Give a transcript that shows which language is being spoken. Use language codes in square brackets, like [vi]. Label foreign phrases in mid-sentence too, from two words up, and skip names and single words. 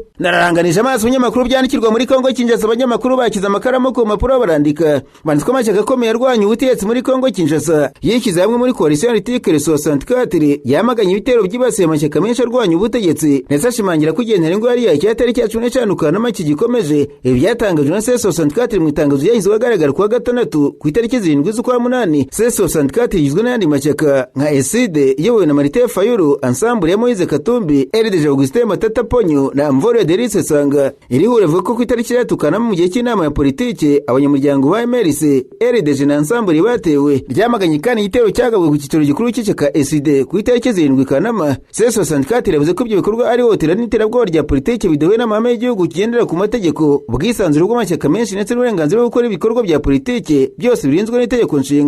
[rw] Nararanganije amaso ibinyamakuru byandikirwa muri Kongo Kinshasa. Abanyamakuru bakize amakaramu ku mpapuro barandika, banditswe amashyaka akomeye arwanya ubutegetsi muri Kongo Kinshasa yishyize hamwe muri coalition Article 64 yamaganye ibitero byibasiye amashyaka menshi arwanya ubutegetsi, ndetse ashimangira ko igihe ntarengwa yari yacya tariki ya 15 Kanama kigikomeje. Ibi byatangajwe na C64 mu itangazo ryahise agaragara kuwa gatandatu ku itariki 7 z'ukwa 8. C64 igizwe n'ayandi mashyaka nka ESID iyobowe na Martin Fayulu, Ensemble ya Moise Katumbi, RDG Augustin Matata Ponyo na Mvore Delice Sanga. Iri huriro rivuga ko ku itariki ya Kanama mu gihe cy'inama ya politike abanyamuryango ba MRC, RDG na Ensemble batewe. Ryamaganye kandi igitero cyagabwe ku cyicaro gikuru cy'ishyaka ESID ku itariki 7 Kanama. C64 yavuze ko ibyo bikorwa ari hotera n'iterabwoba rya politike bidahuye n'amahame y'igihugu kigendera ku mategeko, ubwisanzure bw'amashyaka menshi ndetse n'uburenganzira bwo gukora ibikorwa bya politike byose birinzwe n'itegeko nshinga.